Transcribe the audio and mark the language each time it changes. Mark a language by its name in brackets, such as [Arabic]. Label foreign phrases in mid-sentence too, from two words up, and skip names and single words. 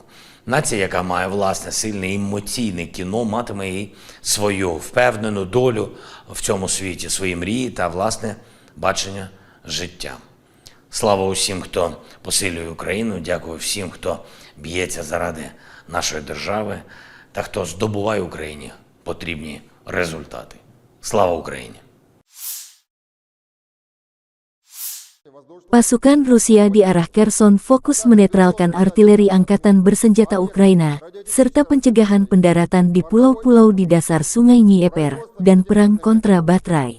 [Ukrainian] Нація, яка має власне сильне емоційне кіно, матиме і свою впевнену долю в цьому світі, свої мрії та власне бачення життя. Слава усім, хто посилює Україну, дякую всім, хто б'ється заради нашої держави та хто здобуває Україні потрібні результати. Слава Україні! [Indonesian] Pasukan Rusia di arah Kherson fokus menetralkan artileri angkatan bersenjata Ukraina, serta pencegahan pendaratan di pulau-pulau di dasar Sungai Dnieper, dan perang kontra baterai.